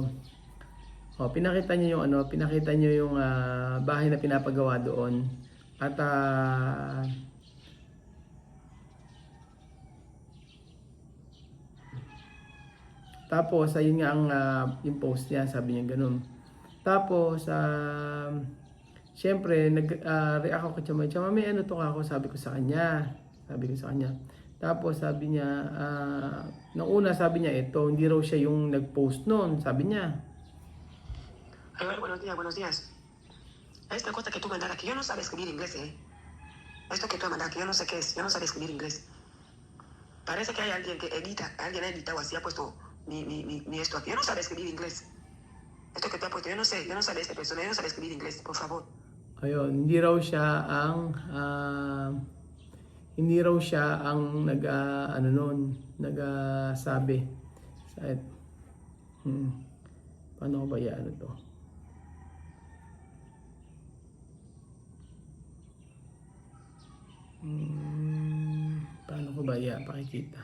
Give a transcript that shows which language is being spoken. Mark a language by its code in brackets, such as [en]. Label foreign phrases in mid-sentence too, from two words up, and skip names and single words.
[tl] Pinakita niyo yung bahay na pinapagawa doon at tapos ayun nga ang yung post niya, sabi niya ganoon. Tapos syempre nag-react ako kay Chamame. Chamame, ano to ako, sabi ko sa kanya. Tapos sabi niya, nung una sabi niya ito, hindi raw siya yung nag-post noon, sabi niya. [es] A ver, buenos días, buenos días. Esta cosa que tú mandas aquí, yo no sabe escribir inglés, ¿eh? Esto que tú mandas aquí, yo no sé qué es, yo no sabe escribir inglés. Parece que hay alguien que edita, alguien ha editado así, ha puesto mi esto aquí. Yo no sabe escribir inglés. Esto que tú has puesto, yo no sé esta persona, yo no sabe escribir inglés, por favor. [tl] Ayun, hindi raw siya ang nagsabi sa paano ko ba to? Paano ko ba pakikita?